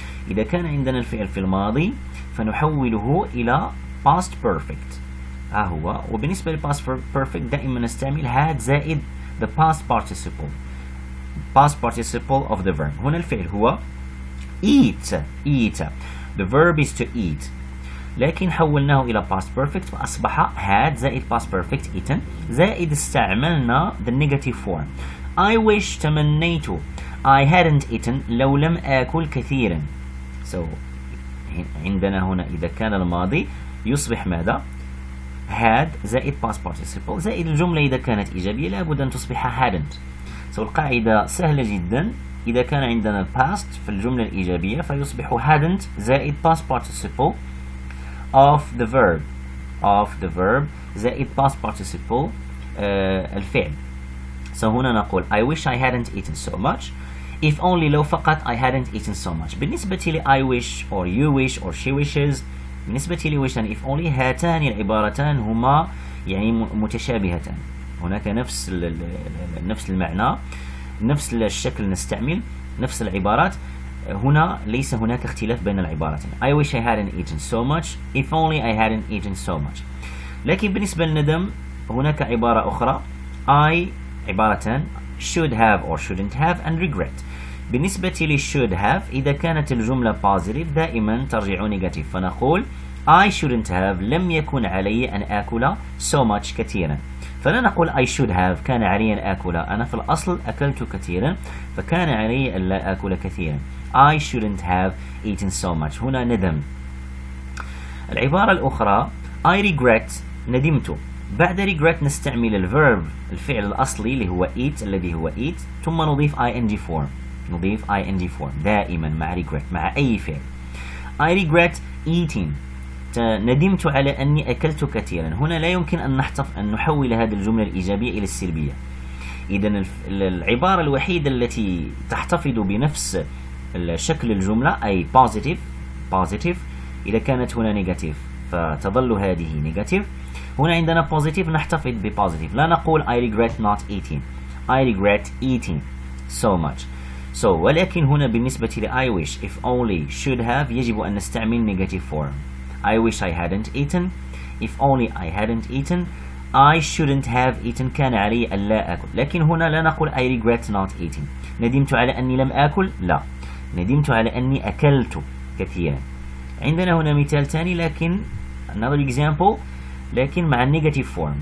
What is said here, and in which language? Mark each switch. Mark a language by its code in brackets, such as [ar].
[ar] إذا كان عندنا الفعل في الماضي فنحوله إلى past perfect ها هو، وبالنسبة ل past perfect دائما نستعمل had زائد [en] the past participle of the verb. [ar] هنا الفعل هو eat. [en] The verb is to eat، [ar] لكن حولناه إلى [en] past perfect [ar] فأصبح [en] had [ar] زائد [en] past perfect eaten [ar] زائد استعملنا [en] the negative form. I wish [ar] تمنيت [en] I hadn't eaten [ar] لو لم آكل كثيرا. So عندنا هنا إذا كان الماضي يصبح ماذا؟ had زائد past participle زائد الجملة إذا كانت إيجابية لابد أن تصبح hadn't. So القاعدة سهلة جدا، إذا كان عندنا past في الجملة الإيجابية فيصبح hadn't زائد [en] past participle of the verb [ar] زائد past participle الفعل. [en] So هنا نقول I wish I hadn't eaten so much. If only [ar] لو فقط [en] I hadn't eaten so much. [ar] بالنسبة لي [en] I wish or you wish or she wishes، [ar] بالنسبة لي [en] wish and if only [ar] هاتان العبارتان هما يعني متشابهتان، هناك نفس المعنى، نفس الشكل نستعمل نفس العبارات، هنا ليس هناك اختلاف بين العبارتين. [en] I wish I hadn't eaten so much. If only I hadn't eaten so much. [ar] لكن بالنسبة للندم هناك عبارة أخرى I عبارتان [en] should have or shouldn't have and regret. [ar] بالنسبة لي should have إذا كانت الجملة positive دائما ترجع negative، فنقول [en] I shouldn't have [ar] لم يكن علي أن آكل [en] so much [ar] كثيرا، فلا نقول [en] I should have [ar] كان علي أن آكل، أنا في الأصل أكلت كثيرا فكان علي أن لا آكل كثيرا. [en] I shouldn't have eaten so much [ar] هنا ندم. العبارة الأخرى [en] I regret [ar] ندمت. بعد regret نستعمل الفيرب الفعل الأصلي اللي هو eat الذي هو eat ثم نضيف [en] ing form، [ar] نضيف ing form دائما مع regret مع أي فعل. [en] I regret eating [ar] ندمت على أني أكلت كثيرا. هنا لا يمكن أن نحول هذه الجملة الإيجابية إلى السلبية. إذن العبارة الوحيدة التي تحتفظ بنفس شكل الجملة أي positive إذا كانت هنا negative فتظل هذه negative. هنا عندنا positive نحتفظ بpositive، لا نقول [en] I regret not eating، I regret eating so much. So [ar] ولكن هنا بالنسبة ل [en] I wish if only should have [ar] يجب أن نستعمل [en] negative form. I wish I hadn't eaten. If only I hadn't eaten. I shouldn't have eaten. [ar] كان علي ألا أكل. لكن هنا لا نقول [en] I regret not eating. [ar] ندمت على أني لم أكل؟ لا، ندمت على أني أكلت كثيرا. عندنا هنا مثال ثاني لكن [en] another example [ar] لكن مع negative form.